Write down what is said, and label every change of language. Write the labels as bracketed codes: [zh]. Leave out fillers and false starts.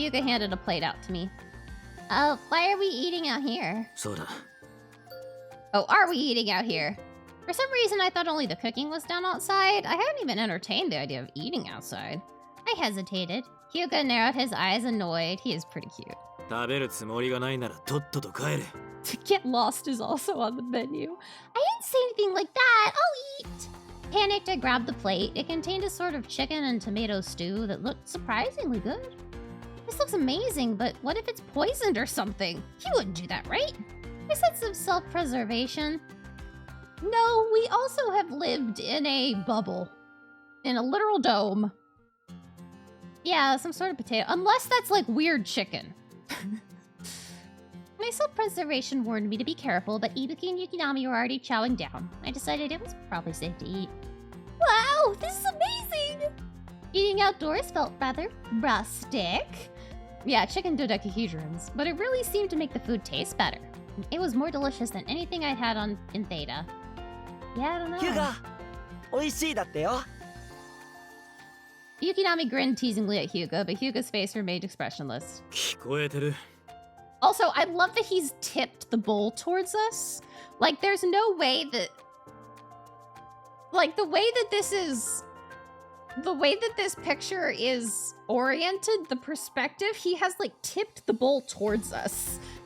[en] Hyuga handed a plate out to me. Why are we eating out here? [ja] そうだ。 [en] Oh, are we eating out here? For some reason, I thought only the cooking was done outside. I hadn't even entertained the idea of eating outside. I hesitated. Hyuga narrowed his eyes, annoyed. He is pretty cute. [ja] 食べるつもりがないならとっとと帰れ。 [en] To get lost is also on the menu. I didn't say anything like that. I'll eat. Panicked, I grabbed the plate. It contained a sort of chicken and tomato stew that looked surprisingly good. This looks amazing, but what if it's poisoned or something? He wouldn't do that, right? A sense of self-preservation. No, we also have lived in a bubble. In a literal dome. Yeah, some sort of potato. Unless that's like weird chicken. My self-preservation warned me to be careful, but Ibuki and Yukinami were already chowing down. I decided it was probably safe to eat. Wow, this is amazing! Eating outdoors felt rather rustic. Yeah, chicken dodecahedrons, but it really seemed to make the food taste better. It was more delicious than anything I'd had in Theta. Yeah, I don't know. [ja] Hyuga, 美味しいだってよ。 [en] Yukinami grinned teasingly at Hyuga, but Hyuga's face remained expressionless. [ja] 聞こえてる。 [en] Also, I love that he's tipped the bowl towards us. Like, there's no way that... Like, the way that this picture is oriented, the perspective, he has, like, tipped the bowl towards us.